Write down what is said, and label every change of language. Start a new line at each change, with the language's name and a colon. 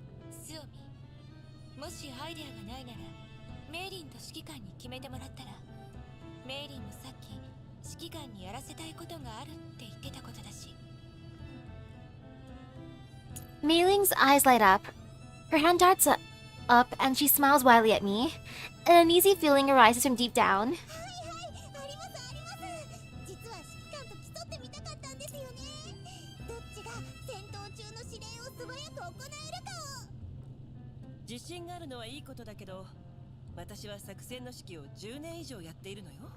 Japanese: スオミ、もしアイデアがないならメイリンと指揮官に決めてもらったら。メイリンもさっき指揮官にやらせたいことがあるって言ってたことだし。
English: Mei Ling's eyes light up. Her hand darts up and she smiles wildly at me. An uneasy feeling arises from deep down.
Japanese: はいはい、ありますあります。実は指揮官と競ってみたかったんですよね。どっちが戦闘中の指令を素早く行えるかを。自信があるのはいいことだけど、私は作戦の指揮を10年以上やっているのよ。